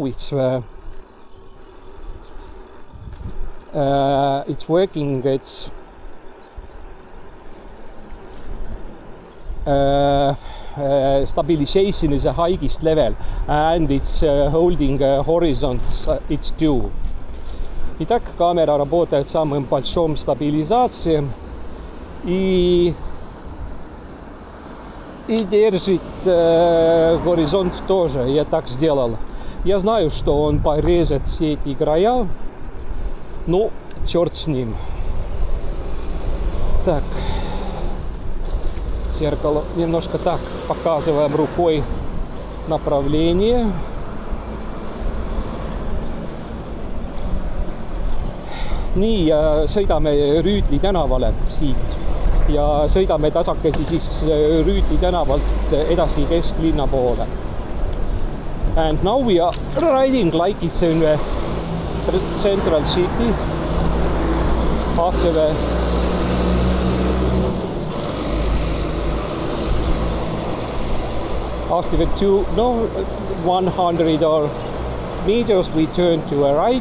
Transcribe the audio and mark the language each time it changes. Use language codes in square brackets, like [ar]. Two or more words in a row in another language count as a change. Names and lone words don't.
[en] It's working. It's stabilization is a highest level, and it's holding horizons. It's due. [ru] Итак, камера работает в самом большом стабилизации и держит горизонт тоже. Я так сделал. Я знаю, что он порезет все эти края, но черт с ним. Так, зеркало немножко так показываем рукой направление. [et] Nii, sõidame Rüütli tänavale siit ja sõidame tasakesi siis Rüütli tänavalt edasi kesklinna poole. [en] And now we are riding like it's in the central city after the after the 100 or meters we turn to a right.